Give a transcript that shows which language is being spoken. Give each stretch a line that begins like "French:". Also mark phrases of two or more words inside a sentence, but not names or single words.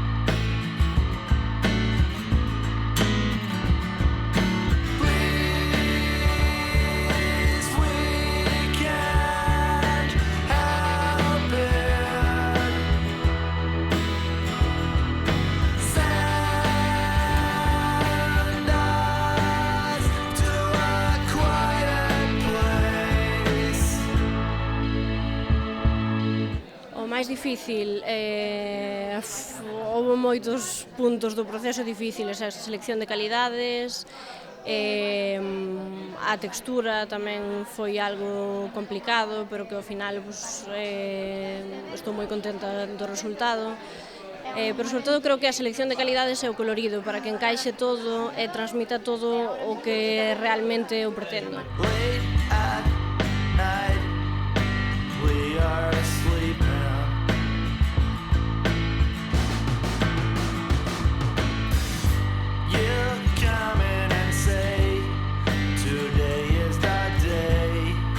English: Please, we can't help it. Send us to a quiet place.
Galician: O máis difícil, houve moitos puntos do proceso difíciles, a selección de calidades, a textura tamén foi algo complicado, pero que ao final estou moi contenta do resultado. Pero sobre todo creo que a selección de calidades é o colorido, para que encaixe todo e transmita todo o que realmente eu pretendo.
English: Late at night, we are sleeping. You come in and say, today is the day.